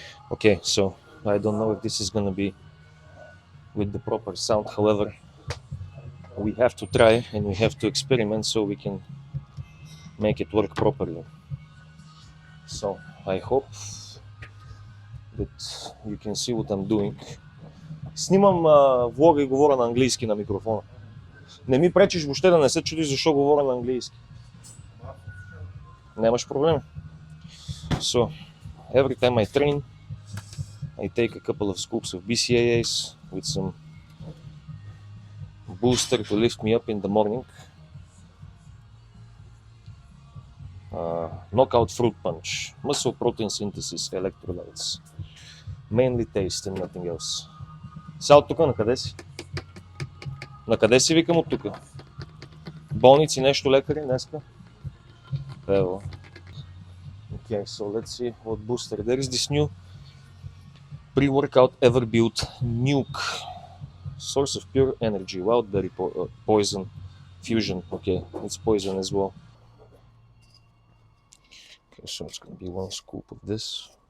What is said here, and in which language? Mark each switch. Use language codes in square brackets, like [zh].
[en] Okay, so I don't know if this is gonna be with the proper sound. However, we have to try and we have to experiment so we can make it work properly. So I hope that you can see what I'm doing. [bg] Снимам влога и говоря на английски на микрофона. Не ми пречиш въобще да не се чудиш защо говоря на английски. Нямаш проблем. [en] So, every time I train, I take a couple of scoops of BCAAs with some booster to lift me up in the morning. Knockout fruit punch, muscle protein synthesis, electrolytes. Mainly taste and nothing else. [bg] Сега от тук на къде си? На къде си викам от тук? Болници, нещо лекари днеска? [en] Ево. Okay, so let's see what booster. There is this new pre-workout Everbuild Nuke. Source of pure energy. Wildberry poison fusion. Okay, it's poison as well. Okay, so it's gonna be one scoop of this.